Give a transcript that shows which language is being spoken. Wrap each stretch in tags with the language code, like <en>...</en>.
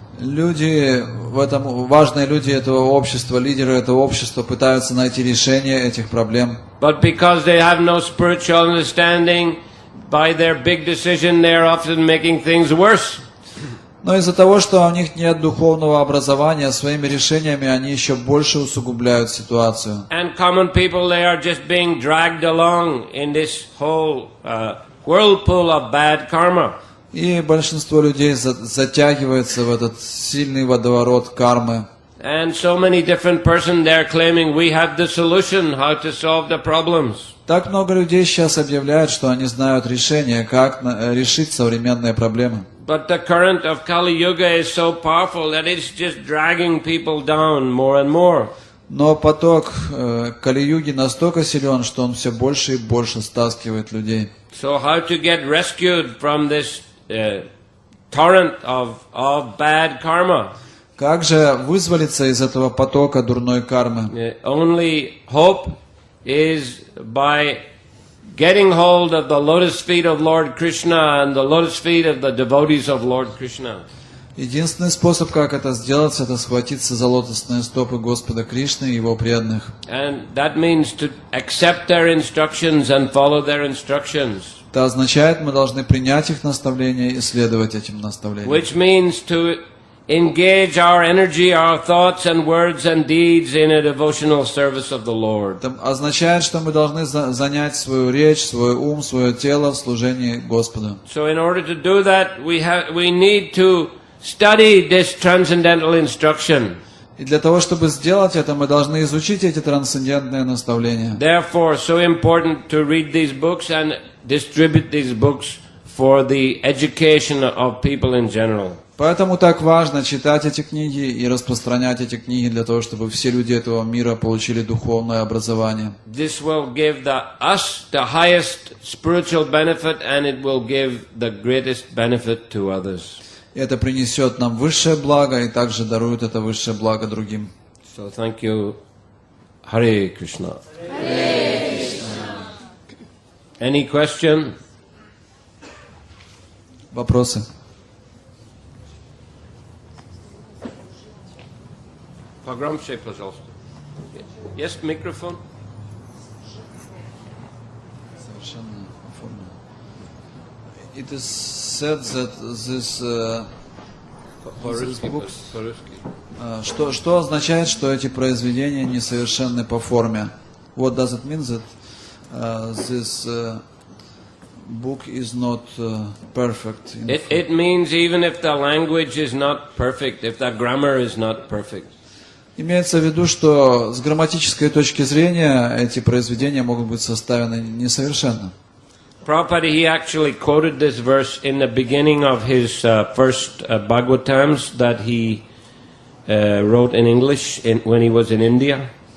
<ru>Люди, важные люди этого общества, лидеры этого общества пытаются найти решение этих проблем.</ru> <en>But because they have no spiritual understanding, by their big decision, they are often making things worse.</en> <ru>Но из-за того, что у них нет духовного образования, своими решениями они еще больше усугубляют ситуацию.</ru> <en>And common people, they are just being dragged along in this whole whirlpool of bad karma.</en> <ru>И большинство людей затягивается в этот сильный водоворот кармы.</ru> <en>And so many different persons, they're claiming we have the solution how to solve the problems.</en> <ru>Так много людей сейчас объявляют, что они знают решение, как решить современные проблемы.</ru> <en>But the current of Kali Yuga is so powerful that it's just dragging people down more and more.</en> <ru>Но поток Кали-юги настолько силен, что он все больше и больше стаскивает людей.</ru> <en>So how to get rescued from this torrent of bad karma?</en> <ru>Как же вызволиться из этого потока дурной кармы?</ru> <en>The only hope is by getting hold of the lotus feet of Lord Krishna and the lotus feet of the devotees of Lord Krishna.</en> <ru>Единственный способ, как это сделать, это схватиться за лотосные стопы Господа Кришны и Его преданных.</ru> <en>And that means to accept their instructions and follow their instructions.</en> <ru>Это означает, мы должны принять их наставления и следовать этим наставлениям.</ru> <en>Which means to engage our energy, our thoughts and words and deeds in a devotional service of the Lord.</en> <ru>Это означает, что мы должны занять свою речь, свой ум, свое тело в служении Господу.</ru> <en>So in order to do that, we need to study this transcendental instruction.</en> <ru>И для того, чтобы сделать это, мы должны изучить эти трансцендентные наставления.</ru> <en>Therefore, so important to read these books and distribute these books for the education of people in general.</en> <ru>Поэтому так важно читать эти книги и распространять эти книги для того, чтобы все люди этого мира получили духовное образование.</ru> <en>This will give us the highest spiritual benefit and it will give the greatest benefit to others.</en> <ru>Это принесет нам высшее благо и также дарует это высшее благо другим.</ru> <en>So thank you. Hare Krishna. Hare Krishna. Any question?</en> <ru>Вопросы? Погромче, пожалуйста. Есть микрофон? Совершенно оформлено.</ru> <en>It is said that this books,</en> <ru>что означает, что эти произведения несовершенны по форме?</ru> <en>What does it mean that these book is not perfect. It means even if the language is not perfect, if the grammar is not perfect.</en> <ru>Имеется в виду, что с грамматической точки зрения эти произведения могут быть составлены несовершенно.</ru> <en>Prabhupada, he actually quoted this verse in the beginning of his first Bhagavatams that he wrote in English when he was in India.</en>